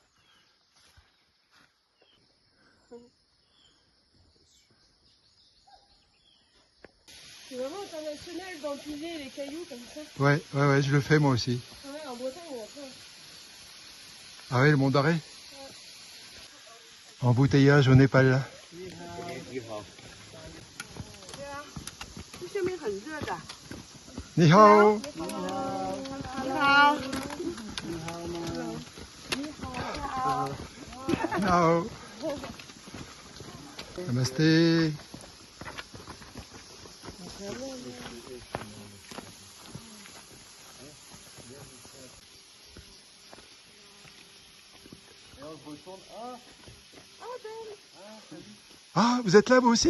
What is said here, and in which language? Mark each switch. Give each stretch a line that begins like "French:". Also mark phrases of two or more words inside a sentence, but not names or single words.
French: C'est vraiment international d'empiler les cailloux comme ça. Ouais, je le fais moi aussi. Ouais, en Bretagne on va faire. Ah ouais, le Mont d'Arrêt. Embouteillage au Népal.
Chinese: 这下面很热的。你好. 你好。你好.
French: Namasté. Ah, vous êtes là vous aussi?